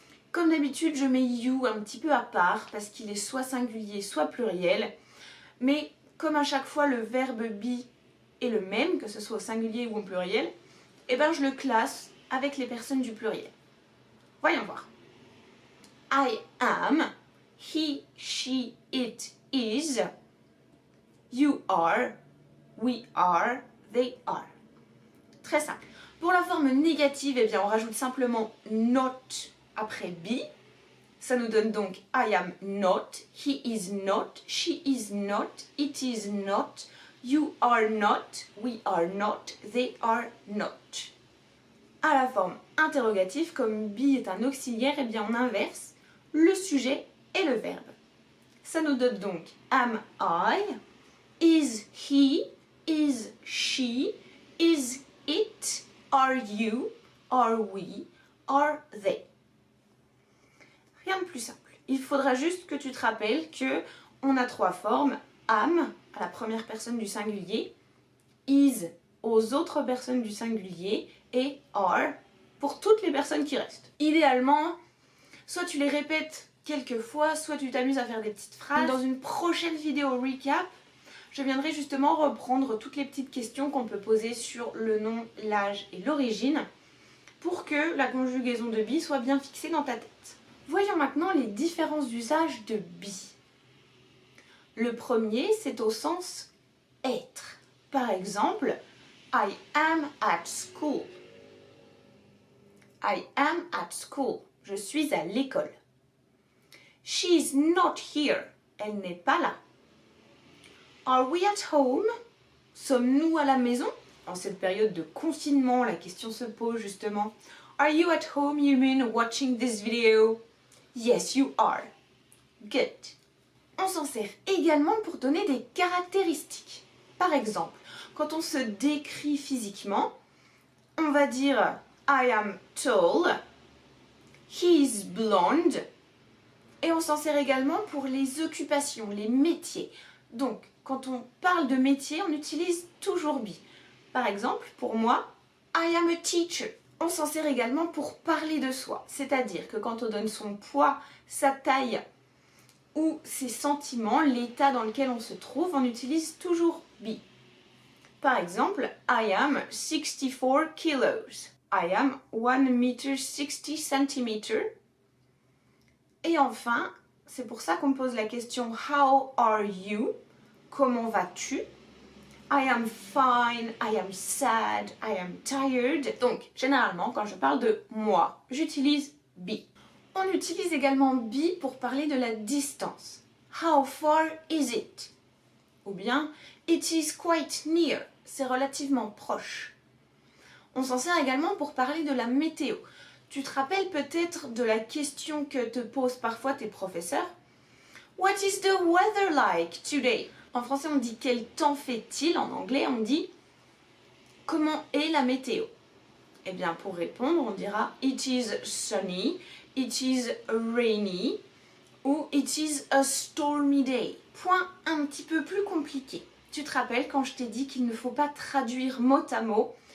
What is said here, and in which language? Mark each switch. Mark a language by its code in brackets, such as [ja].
[fr] Comme d'habitude, je mets you un petit peu à part parce qu'il est soit singulier, soit pluriel. Mais comme à chaque fois le verbe be est le même, que ce soit au singulier ou au pluriel, eh ben je le classe avec les personnes du pluriel. Voyons voir. [en] I am, he, she, it is, you are, we are, they are. [fr] Très simple. Pour la forme négative, eh bien, on rajoute simplement not après be. Ça nous donne donc [en] I am not, he is not, she is not, it is not, you are not, we are not, they are not. [fr] À la forme interrogative, comme be est un auxiliaire, eh bien on inverse le sujet et le verbe. Ça nous donne donc [en] am I, is he, is she, is it, are you, are we, are they. [fr] Rien de plus simple. Il faudra juste que tu te rappelles que on a 3 formes. Am à la première personne du singulier, is aux autres personnes du singulier et are pour toutes les personnes qui restent. Idéalement, soit tu les répètes quelques fois, soit tu t'amuses à faire des petites phrases. Dans une prochaine vidéo recap, je viendrai justement reprendre toutes les petites questions qu'on peut poser sur le nom, l'âge et l'origine pour que la conjugaison de be soit bien fixée dans ta tête. Voyons maintenant les différents usages de be. Le premier, c'est au sens être. Par exemple, [en] I am at school. I am at school. [fr] Je suis à l'école. [en] She's not here. [fr] Elle n'est pas là. [en] Are we at home? [fr] Sommes-nous à la maison? En cette période de confinement, la question se pose justement. [en] Are you at home, you mean, watching this video? Yes, you are. Good. [fr] On s'en sert également pour donner des caractéristiques. Par exemple, quand on se décrit physiquement, on va dire [en] I am tall, he is blonde, [fr] et on s'en sert également pour les occupations, les métiers. Donc, quand on parle de métier, on utilise toujours be. Par exemple, pour moi, [en] I am a teacher. [fr] On s'en sert également pour parler de soi, c'est-à-dire que quand on donne son poids, sa taille ou ses sentiments, l'état dans lequel on se trouve, on utilise toujours be. Par exemple, [en] I am 64 kilos. I am 1 meter 60 centimeters. [fr] Et enfin, c'est pour ça qu'on pose la question [en] How are you? [fr] Comment vas-tu? [en] I am fine, I am sad, I am tired. [fr] Donc, généralement, quand je parle de moi, j'utilise be. On utilise également be pour parler de la distance. [en] How far is it? [fr] Ou bien, [en] it is quite near. [fr] C'est relativement proche. On s'en sert également pour parler de la météo. Tu te rappelles peut-être de la question que te posent parfois tes professeurs? [en] What is the weather like today? [fr] En français, on dit quel temps fait-il. En anglais, on dit comment est la météo? Eh bien, pour répondre, on dira [en] it is sunny, it is rainy ou it is a stormy day. [fr] Point un petit peu plus compliqué. Tu te rappelles quand je t'ai dit qu'il ne faut pas traduire mot à mot?